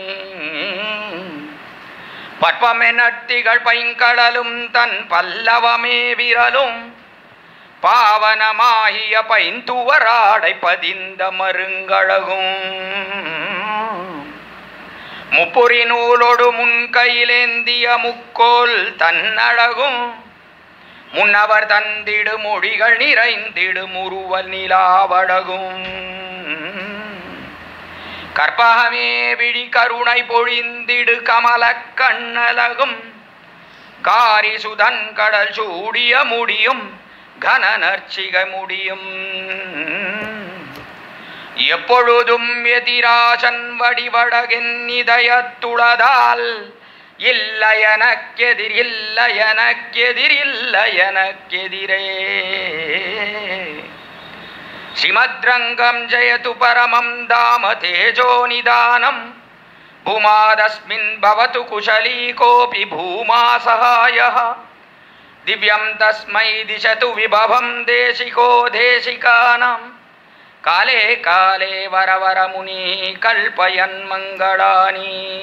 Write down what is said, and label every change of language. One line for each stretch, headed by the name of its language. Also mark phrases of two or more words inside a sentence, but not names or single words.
Tamil: பட்டமேனட்டிகள் பைங்கடலும் தன் பல்லவமே விரலும் பாவனமாகிய பைந்துவராடை பதிந்த மருங்கழகும் முப்புரி நூலொடு முன்கையிலேந்திய முக்கோல் தன்னழகும் முன்னவர் தந்திடு மொழிகள் நிறைந்திடு முறுவல் நிலாவழகும் கற்பகமே விழி கருணை பொழிந்திடு கமல கண்ணலகும் காரிசுதன் கடல் சூடிய முடியும் கன நற்சிக முடியும் எப்பொழுதும் எதிராசன் வடிவடகின் இதயத்துளதால் இல்லையனக்கெதிர் இல்லையனக்கெதிர் இல்லையனக்கெதிரே
Sanskrit: श्रीमद्रंगं जयतु परमं धाम तेजो निदानं भूमादस्मिन् भवतु कुशली कोऽपि भूमा सहायः दिव्यं तस्मै दिशतु विभवं देशिको देशिकानां काले काले वरवर मुनि कल्पयन् मंगलानि